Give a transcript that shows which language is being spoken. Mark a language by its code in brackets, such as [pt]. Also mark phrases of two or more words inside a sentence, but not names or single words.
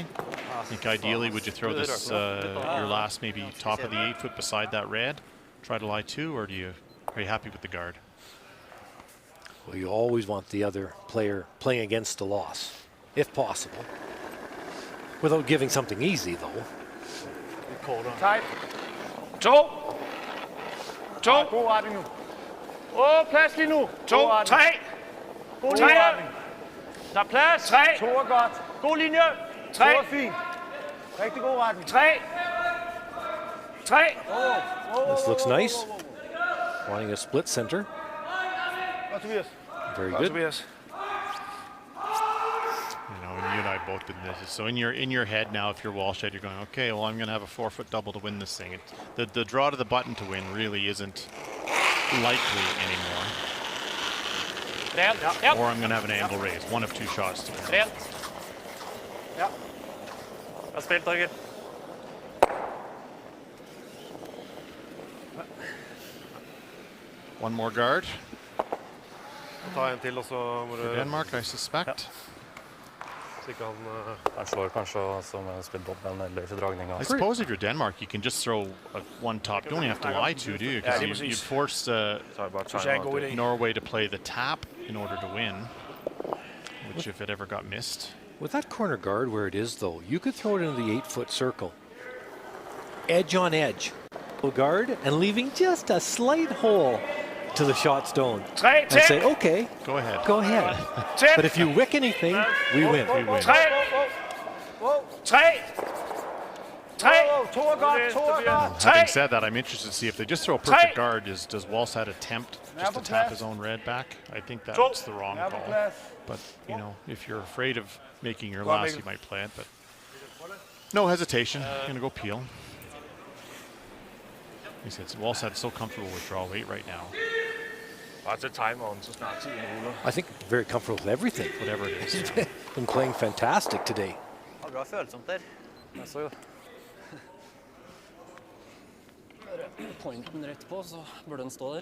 [en] I think ideally would you throw this your last maybe top of the 8 foot beside that red, try to lie 2, or are you happy with the guard? Well, you always want the other player playing against a loss, if possible. Without giving something easy, though. Tight. 2. [da] God retning nu. Plads lige nu. 2. 3. God 3. retning. Der er plads. 3. 2 er godt. God linje. 2 3. er fint. Rigtig god retning. 3. 3. [en] This looks nice. Wanting a split center. [da] Godt, Tobias. [en] Very [da] Godt, [en] good. [da] Tobias. [en] You know, and you and I both did this. So in your head now, if you're Walshed, you're going, okay, well, I'm going to have a 4 foot double to win this thing. The draw to the button to win really isn't likely anymore. Or I'm going to have an angle raise. One of 2 shots to win. [no] Rent. Ja. Bra spilt, Torgeir. [en] One more guard [no] Ta en til, og så må [en] for [no] du [en] Denmark, I suspect. [no] så ikke han Han slår kanskje som en spilldobbel eller fordragninga. [en] I suppose if you're Denmark, you can just throw one top. You don't even have to lie to, do you? Because you force Norway to play the tap in order to win, which if it ever got missed. With that corner guard where it is, though, you could throw it into the 8 foot circle. Edge on edge. Guard and leaving just a slight hole to the shot stone. [da] 3. [en] And say, okay, Go ahead. go ahead. But if you wick anything, we win. [da] 3. 3. 2 er godt. 2 er godt. [en] Having said that, I'm interested to see if they just throw a perfect guard. Does Walsad attempt just to tap his own red back? I think that's the wrong [da] Er på [en] call. [da] plads. [en] But you know, if you're afraid of making your last, you might play it. But no hesitation. Gonna go peel. He said Walsad's so comfortable with draw 8 right now. [no] Bare til timeren, så snart tiden ruller. [en] I think very comfortable with everything. Whatever it is. He's been playing fantastic today. [no] Har bra følsomt der. Jeg så jo. Pointen rett på, så burde den stå der.